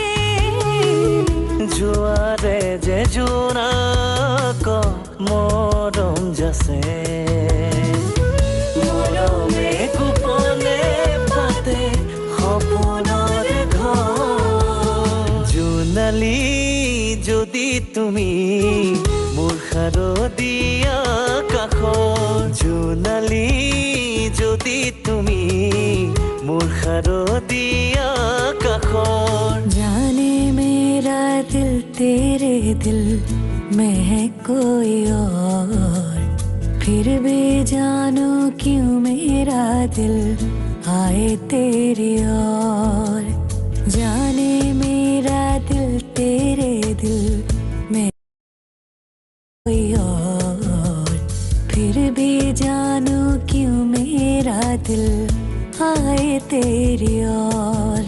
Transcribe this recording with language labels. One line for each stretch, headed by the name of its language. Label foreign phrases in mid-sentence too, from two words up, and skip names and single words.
Assamese: জোৱাৰে যে জোনাক মৰম যাছে, মৰমে গোপনে পাতে সপোনৰ ঘৰ। জোনালী যদি তুমি মোৰ শাৰদীয়া কাষত, জোনালী যদি তুমি মোৰ শাৰদীয়া কাষত।
Hindi: जाने मेरा दिल तेरे दिल में है कोई और, फिर भी जानू क्यों मेरा दिल आए तेरी ओर। जाने मेरा दिल तेरे दिल में कोई और, फिर भी जानू क्यों मेरा दिल आए तेरी ओर।